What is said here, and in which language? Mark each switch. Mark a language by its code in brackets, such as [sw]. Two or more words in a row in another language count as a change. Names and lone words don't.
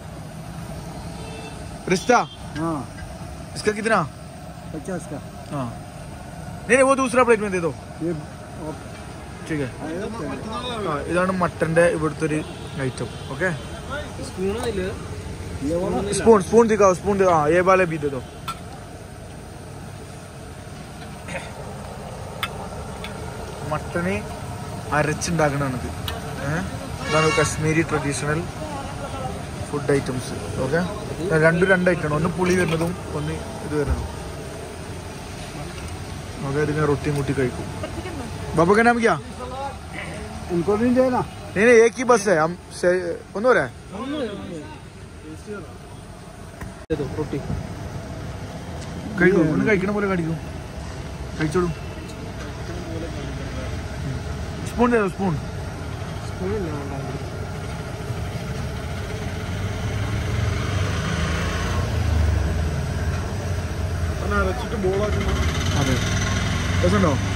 [hi] रिश्ता. हाँ, इसका कितना? 50 का. हाँ, नहीं वो दूसरा प्लेट में दे दो. ये ठीक है. हाँ, [ml] ഇതാണ് മട്ടന്റെ ഇവിടുത്തെ ഒരു ഐറ്റം. ഓക്കെ, [hi] स्पून स्पून दिखाओ. स्पून दिखाओ. हाँ, ये वाले भी दे दो. [ml] മട്ടനെ അരച്ചുണ്ടാക്കണത്. ഇതാണ് കാശ്മീരി [en] traditional food items. [ml] ഓക്കെ, രണ്ട് ഐറ്റമാണ്. ഒന്ന് പുളി വരുന്നതും ഒന്ന് ഇത് വരുന്നതും. ഓക്കെ, ഇതിങ്ങനെ റൊട്ടിയും കൂട്ടി കഴിക്കും. [hi] बाबा का नाम क्या? उनको नहीं देना. नहीं नहीं, एक ही बस है. हम कौन हो रहा है? रोटी [ml] കഴിക്കൂ. ഒന്ന് കഴിക്കണ പോലെ കഴിക്കൂ. കഴിച്ചോളൂ. സ്പൂൺ തരോ. സ്പൂൺ. അതെ, രസമുണ്ടോ?